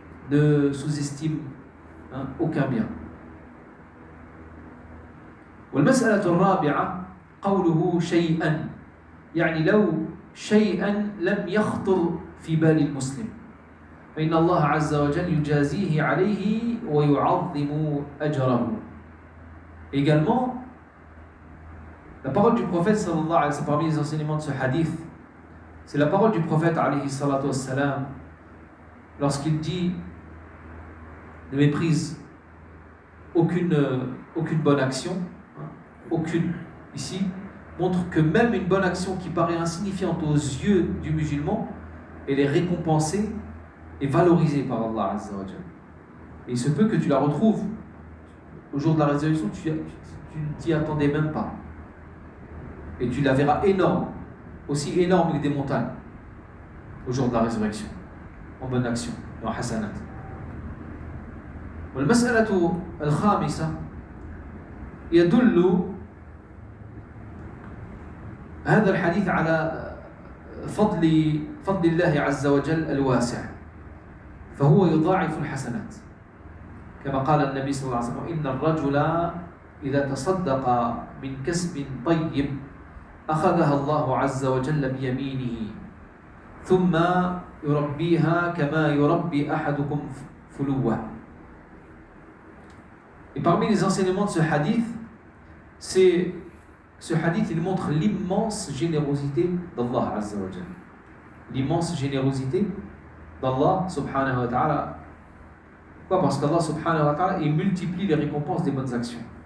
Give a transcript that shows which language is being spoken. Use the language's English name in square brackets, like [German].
[French] Ne sous-estime aucun bien. [Arabic] والمسألة الرابعة قوله شيئا يعني لو شيئا لم يخطر في بال المسلم فإن الله عز وجل يجازيه عليه ويعظم أجره. [French] Également, la parole du prophète sallallahu alayhi wa sallam, parmi les enseignements de ce hadith, c'est la parole du prophète alayhi salatu wassalam lorsqu'il dit ne méprise aucune bonne action, aucune ici, montre que même une bonne action qui paraît insignifiante aux yeux du musulman, elle est récompensée et valorisée par Allah Azza wa Jal. Et il se peut que tu la retrouves au jour de la résurrection, tu ne t'y attendais même pas. Et tu la verras énorme, aussi énorme que des montagnes, au jour de la résurrection, en bonne action, en hasanat. [Arabic] والمسألة الخامسة يدل هذا الحديث على فضل الله عز وجل الواسع، فهو يضاعف الحسنات كما قال النبي صلى الله عليه وسلم: إن الرجل إذا تصدق من كسب طيب أخذها الله عز وجل بيمينه ثم يربيها كما يربي أحدكم فلوه. [French] Et parmi les enseignements de ce hadith, ce hadith il montre l'immense générosité d'Allah Azza wa Jalla. L'immense générosité d'Allah subhanahu wa ta'ala. Pourquoi? Parce qu'Allah subhanahu wa ta'ala il multiplie les récompenses des bonnes actions.